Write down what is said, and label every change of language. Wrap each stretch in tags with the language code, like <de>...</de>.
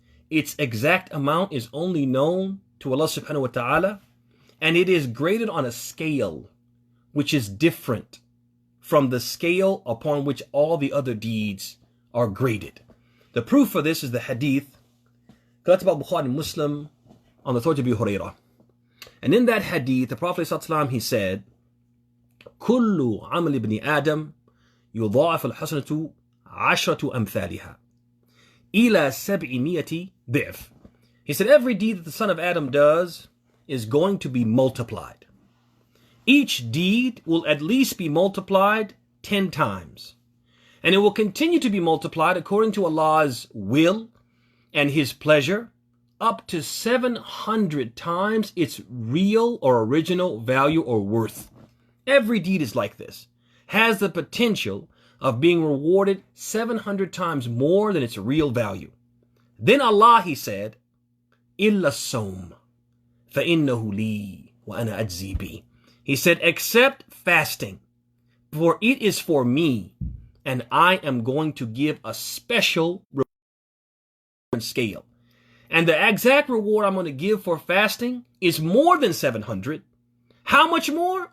<en>Its exact amount is only known to Allah subhanahu wa ta'ala, and it is graded on a scale which is different from the scale upon which all the other deeds are graded. The proof for this is the hadith collected by Bukhari and Muslim on the authority of Abu Hurairah. And in that hadith, the Prophet ﷺ, he said,</en> <ar>كُلُّ عَمَلِ ابْنِ آدَمْ يُضَاعَفُ الْحَسَنَةُ عَشْرَةُ أَمْثَالِهَا إِلَى 700 ضِعْف.</ar> <en>He said, every deed that the son of Adam does is going to be multiplied. Each deed will at least be multiplied 10 times. And it will continue to be multiplied according to Allah's will and His pleasure, up to 700 times its real or original value or worth. Every deed is like this, has the potential of being rewarded 700 times more than its real value. Then Allah, He said,</en> <ar>إِلَّا الصَّوْمَ فَإِنَّهُ لِي وَأَنَا أَجْزِي بِهِ.</ar> <en>He said, except fasting, for it is for me, and I am going to give a special scale. And the exact reward I'm going to give for fasting is more than 700. How much more?</en>